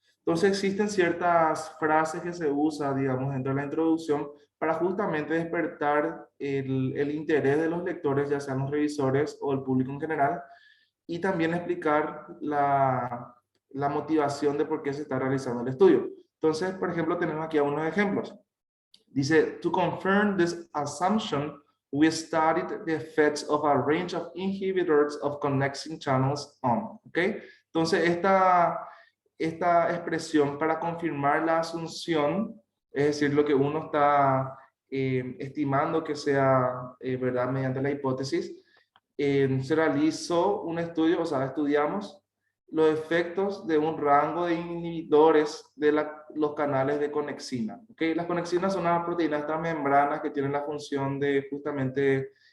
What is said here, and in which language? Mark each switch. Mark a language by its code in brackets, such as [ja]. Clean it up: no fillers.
[es] Entonces, existen ciertas frases que se usan, digamos, dentro de la introducción para justamente despertar el interés de los lectores, ya sean los revisores o el público en general, y también explicar la motivación de por qué se está realizando el estudio. Entonces, por ejemplo, tenemos aquí algunos ejemplos. [en] Dice, to confirm this assumption, we studied the effects of a range of inhibitors of connecting channels on. [es] ¿Ok? Entonces, esta expresión para confirmar la asunción, es decir, lo que uno está estimando que sea verdad mediante la hipótesis, se realizó un estudio, o sea, estudiamos los efectos de un rango de inhibidores de los canales de conexina. ¿Okay? Las conexinas son unas proteínas, estas membranas que tienen la función de justamente